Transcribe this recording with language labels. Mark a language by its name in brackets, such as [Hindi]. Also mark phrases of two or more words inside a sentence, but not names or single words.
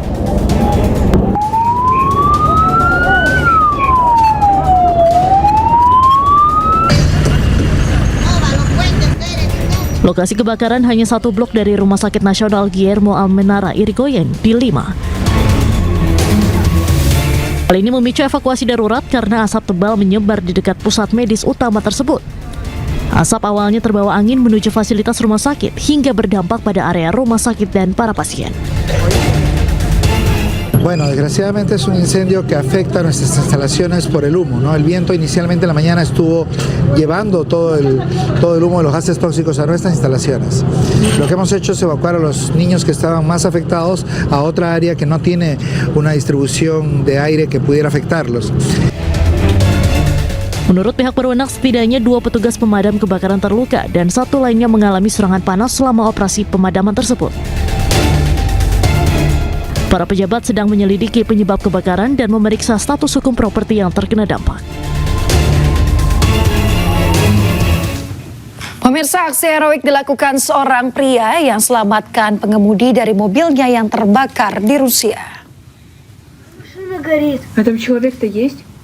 [Indonesian] Lokasi kebakaran hanya 1 blok dari Rumah Sakit Nasional Guillermo Almenara Irigoyen di Lima. Hal ini memicu evakuasi darurat karena asap tebal menyebar di dekat pusat medis utama tersebut. Asap awalnya terbawa angin menuju fasilitas rumah sakit hingga berdampak pada area rumah sakit dan para pasien. [Spanish] Bueno, desgraciadamente es un incendio que afecta a nuestras instalaciones por el humo, ¿no? El viento inicialmente en la mañana estuvo llevando todo el humo de los gases tóxicos a nuestras instalaciones. Lo que hemos hecho es evacuar a los niños que estaban más afectados a otra área que no tiene una distribución de aire que pudiera afectarlos. [Indonesian] Menurut pihak berwenang, setidaknya 2 petugas pemadam kebakaran terluka dan 1 lainnya mengalami serangan panas selama operasi pemadaman tersebut. Para pejabat sedang menyelidiki penyebab kebakaran dan memeriksa status hukum properti yang terkena dampak. Pemirsa, aksi heroik dilakukan seorang pria yang selamatkan pengemudi dari mobilnya yang terbakar di Rusia. [Russian] Там человек-то есть?